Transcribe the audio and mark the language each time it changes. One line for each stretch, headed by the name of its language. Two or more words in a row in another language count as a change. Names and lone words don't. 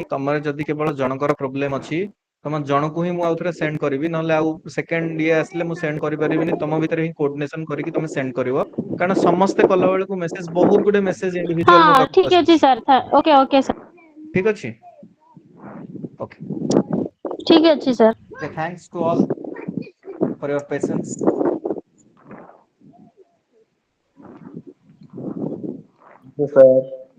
Odia: ତମର ଯଦି କେବଳ ଜଣଙ୍କର ପ୍ରୋବ୍ଲେମ ଅଛି ତମ ଜଣକୁ ହିଁ ମୁଁ ଆଉଥରେ ସେଣ୍ଡ କରିବି, ନହେଲେ ଆଉ ସେକେଣ୍ଡ ଇଏ ଆସିଲେ ମୁଁ ସେଣ୍ଡ କରିପାରିବିନି। ତମ ଭିତରେ ହିଁ କୋଅର୍ଡିନେସନ କରିକି ତମେ ସେଣ୍ଡ କରିବ। କାରଣ ସମସ୍ତେ କଲା ବେଳକୁ ମେସେଜ ବହୁତ ଗୁଡେ
English: message individual
Odia: ମୋ ହଁ ପାଖକୁ ଠିକ ଅଛି ଆସୁଛି।
English: Sir. Okay okay sir.
Odia: ଠିକ ଅଛି, ଓକେ। ଠିକ ଅଛି ସାର୍।
English: Okay, thanks to all for your patience. Yes, sir.